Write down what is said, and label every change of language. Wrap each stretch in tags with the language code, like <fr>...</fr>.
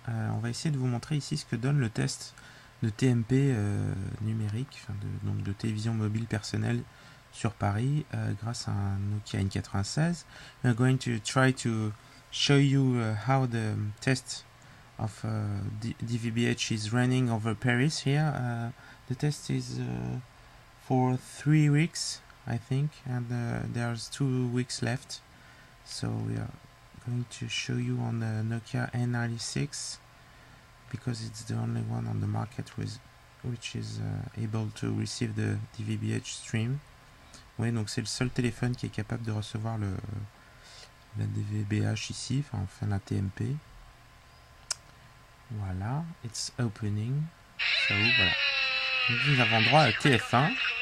<fr>On va essayer de vous montrer ici ce que donne le test de TMP numérique, donc de télévision mobile personnelle sur Paris grâce à un Nokia N96.</fr> <en>We're going to try to show you how the test of DVB-H is running over Paris here. The test is for 3 weeks, I think, and there's 2 weeks left. So we are going to show you on the Nokia N96 because it's the only one on the market which is able to receive the DVB-H stream.</en> <fr>Oui, donc c'est le seul téléphone qui est capable de recevoir la DVB-H ici, enfin la TMP. Voilà,</fr> <en>it's opening. So,</en> <fr>voilà. Donc, nous avons droit à TF1.</fr>